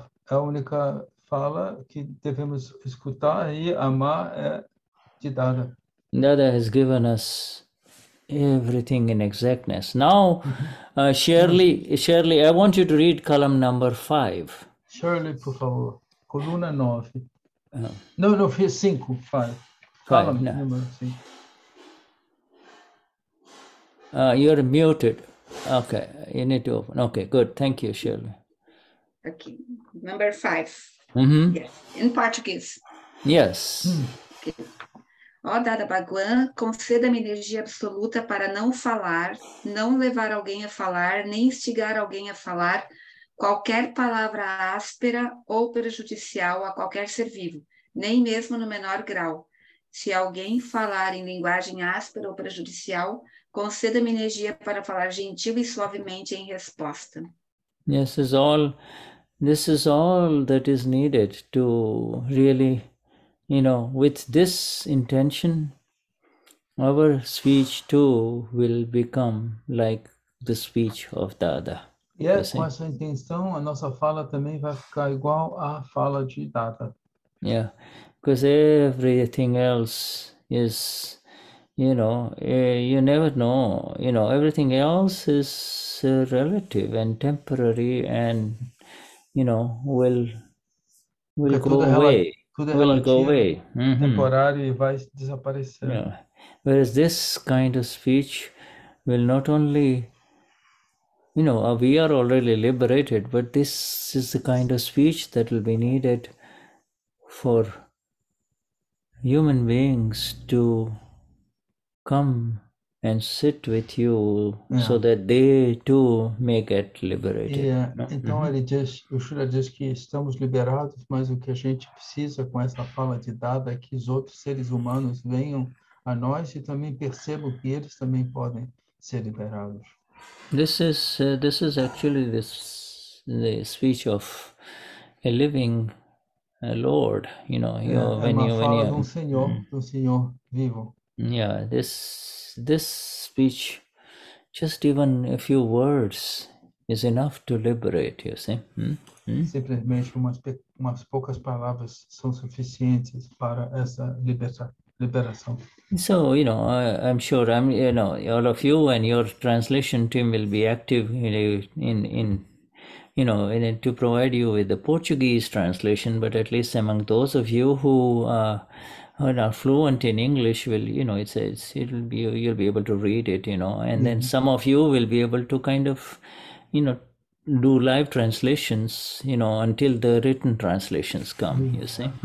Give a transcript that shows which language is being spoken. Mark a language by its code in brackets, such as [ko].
[pt] A única fala que devemos escutar e amar é de Dada. [en] Dada has given us everything in exactness. Now, Shirley, I want you to read column number 5. [pt] Shirley, por favor. Coluna 9. [en] No, [pt] 5. 5. [en] Column number 5. You're muted. Okay, you need to open. Okay, good. Thank you, Shirley. Okay, number 5. Yes, in Portuguese. Yes. Okay. [pt] Ó Dada Bhagwan, conceda-me energia absoluta para não falar, não levar alguém a falar, nem instigar alguém a falar qualquer palavra áspera ou prejudicial a qualquer ser vivo, nem mesmo no menor grau. Se alguém falar em linguagem áspera ou prejudicial, conceda-me energia para falar gentil e suavemente em resposta. [en] This is all that is needed to really, you know, with this intention, our speech too will become like the speech of Dada. [pt] E com essa intenção, a nossa fala também vai ficar igual à fala de Dada. [en] Yeah, because everything else is, you know, you never know, you know, everything else is relative and temporary and, you know, will go away. Will go away. [pt] Temporário e vai desaparecer. [en] Yeah. Whereas this kind of speech will not only, you know, we are already liberated, but this is the kind of speech that will be needed for human beings to come and sit with you so that they too may get liberated. [pt] Então ele diz, o Shura diz que estamos liberados, mas o que a gente precisa com essa fala de Dada é que os outros seres humanos venham a nós e também percebam que eles também podem ser liberados. [en] This is actually the speech of a living Lord, you know. When [pt] uma fala de Senhor vivo. [en] Yeah, this speech, just even a few words is enough to liberate, you see. [pt] Simplesmente umas poucas palavras são suficientes para essa liberação. [en] So, I'm sure all of you and your translation team will be active to provide you with the Portuguese translation, but at least among those of you who are fluent in English, you'll be able to read it, and then some of you will be able to kind of, do live translations, until the written translations come, you see.